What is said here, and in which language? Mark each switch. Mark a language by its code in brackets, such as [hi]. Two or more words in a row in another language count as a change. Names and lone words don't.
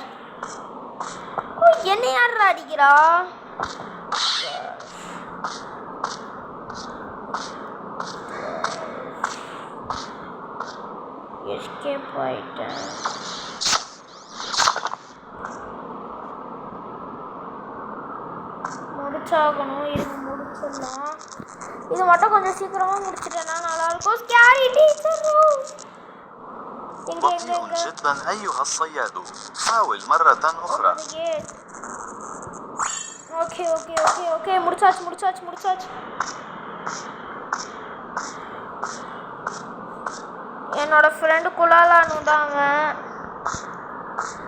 [ta] ஓ என்ன யார் அடிக்கிறா? எஸ்கேப் ஆயிட்டேன். முடிச்சாகணும். இது முடிச்சிடலாம். இது மட்டும் கொஞ்சம் சீக்கிரமாக முடிச்சிட்டேன்னா நல்லாயிருக்கும். ஸ்கேரி டீச்சர் [ar] بطيء جدا أيها الصياد. حاول مرة أخرى. [en] okay okay okay okay [ta] முடிச்சாச்சு முடிச்சாச்சு முடிச்சாச்சு. என்னோட ஃப்ரெண்டு குலாலானு தான் அவன்.